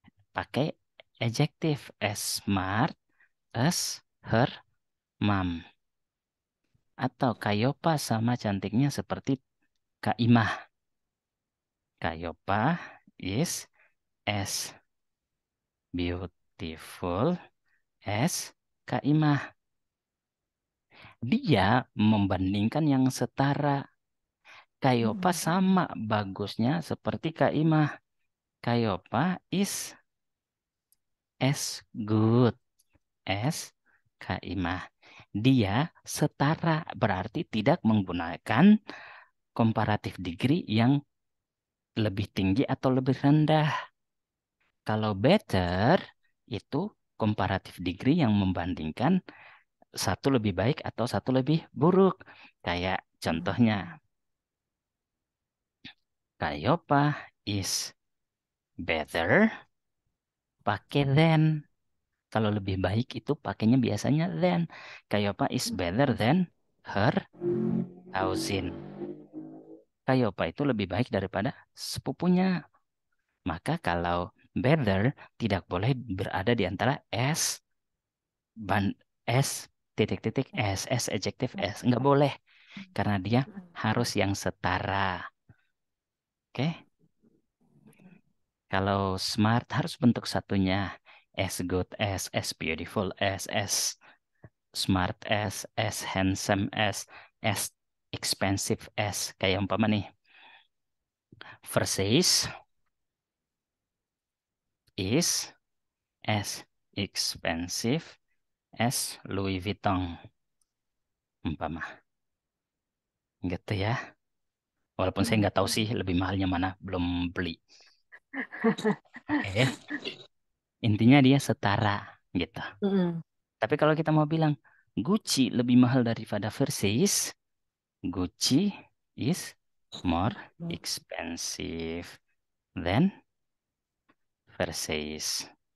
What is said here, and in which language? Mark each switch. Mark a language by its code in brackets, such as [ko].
[id] Pakai adjektif [en] as smart as her mom. [id] Atau Kayopa sama cantiknya seperti Kak Imah. [en] Kayopa is as beautiful as Kak Imah. [id] Dia membandingkan yang setara. Kayopa Hmm. sama bagusnya seperti Kak Imah. [en] Kayopa is as good as Kak Imah. [id] Dia setara berarti tidak menggunakan komparatif degree yang lebih tinggi atau lebih rendah. Kalau better itu komparatif degree yang membandingkan satu lebih baik atau satu lebih buruk. [en] Kayak contohnya, Kayopa is better [id] pakai [en] than. [id] Kalau lebih baik itu pakainya biasanya than. [en] Kayopa is better than her cousin. [id] Kayopa itu lebih baik daripada sepupunya. Maka kalau better tidak boleh berada di antara S ban S titik-titik S adjektif S. Nggak boleh karena dia harus yang setara. Oke? Kalau smart harus bentuk satunya. [en] As good as beautiful as smart as handsome as expensive as. [id] Kayak umpama nih. [en] Versace is as expensive as Louis Vuitton. [id] Umpama. Gitu ya. Walaupun saya Hmm. nggak tahu sih lebih mahalnya mana. Belum beli. Oke. Intinya dia setara gitu. Hmm. Tapi kalau kita mau bilang Gucci lebih mahal daripada Versace, [en] Gucci is more expensive than Versace.